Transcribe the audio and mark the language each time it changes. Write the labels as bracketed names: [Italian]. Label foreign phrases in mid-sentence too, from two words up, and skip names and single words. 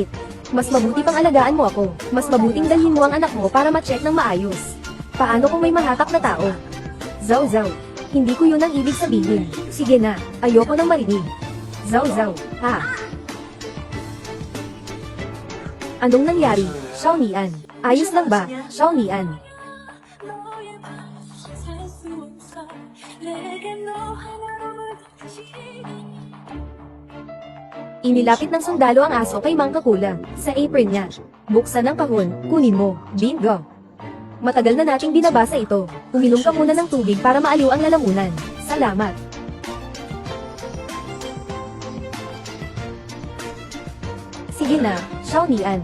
[Filipino] Mas mabuti pang alagaan mo ako. Mas mabuting dalhin mo ang anak mo para ma-check ng maayos. Paano kung may mahatak na tao? Zhao Zhao, hindi ko yun ang ibig sabihin. Sige na, ayoko nang marinig. Zhao Zhao, ha? Anong nangyari, Xiaomian? Ayos lang ba, Xiaomian? [Korean] 너의 맘살수 없어 내게 너 하나로만 다시 [Filipino] Inilapit ng sundalo ang aso kay Mang Kakula, sa apron niya. Buksan ang kahon, kunin mo, bingo. Matagal na nating binabasa ito. Uminom ka muna ng tubig para maaliw ang lalamunan. Salamat. Sige na, Xiaomian.